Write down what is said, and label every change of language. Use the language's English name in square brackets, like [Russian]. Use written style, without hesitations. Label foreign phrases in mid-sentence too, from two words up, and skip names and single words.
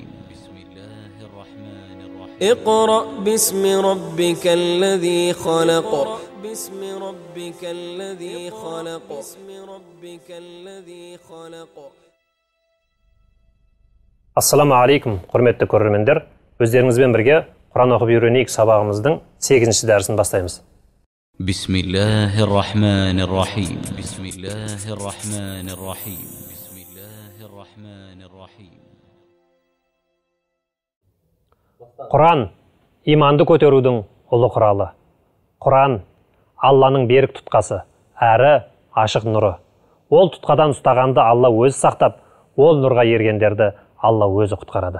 [Arabic] بسم الله الرحمن الرحيم. اقرأ باسم ربك الذي خلق. باسم ربك الذي خلق. باسم ربك الذي خلق. السلام عليكم, [Kazakh] құрметті көрермендер. Өздеріңізбен бірге Құран оқып үйренейік сабағымыздың 8-ші дәрісін бастаймыз. [Arabic] بسم الله الرحمن الرحيم. بسم الله الرحمن الرحيم. بسم الله الرحمن الرحيم. [Kazakh] Құран иманды көтерудің ұлы құралы. Құран Алланың берік тұтқасы, әрі ашық нұры. Ол тұтқадан ұстағанды Алла өзі сақтап, ол нұрға ергендерді Алла өзі құтқарады.